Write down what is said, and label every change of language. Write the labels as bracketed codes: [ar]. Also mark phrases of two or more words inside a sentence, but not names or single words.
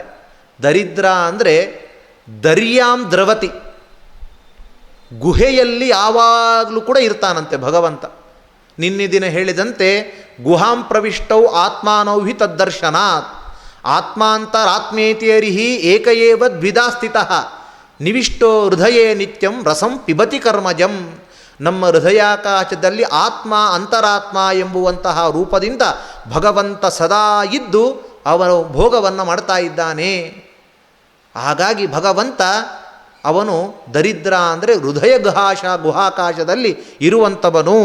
[kn] ದರಿದ್ರ ಅಂದರೆ [sa] ದರ್ಯಾಂ ದ್ರವತಿ, [kn] ಗುಹೆಯಲ್ಲಿ ಯಾವಾಗಲೂ ಕೂಡ ಇರ್ತಾನಂತೆ ಭಗವಂತ. ನಿನ್ನೆ ದಿನ ಹೇಳಿದಂತೆ [sa] ಗುಹಾಂ ಪ್ರವಿಷ್ಟೌ ಆತ್ಮಾನೌ ಹಿ ತದ್ದರ್ಶನಾತ್ ಆತ್ಮಾಂತರಾತ್ಮೇತಿಯರಿಹಿ ಏಕಏವ ದ್ವಿಧಾ ಸ್ಥಿತಃ ನಿವಿಷ್ಟೋ ಹೃದಯೇ ನಿತ್ಯಂ ರಸಂ ಪಿಬತಿ ಕರ್ಮಜಂ. [kn] ನಮ್ಮ ಹೃದಯಾಕಾಶದಲ್ಲಿ ಆತ್ಮ ಅಂತರಾತ್ಮ ಎಂಬುವಂತಹ ರೂಪದಿಂದ ಭಗವಂತ ಸದಾ ಇದ್ದು ಅವನು ಭೋಗವನ್ನು ಮಾಡ್ತಾ ಇದ್ದಾನೆ. ಹಾಗಾಗಿ ಭಗವಂತ ಅವನು ದರಿದ್ರ ಅಂದರೆ ಹೃದಯ ಗುಹಾಕಾಶದಲ್ಲಿ ಇರುವಂಥವನು.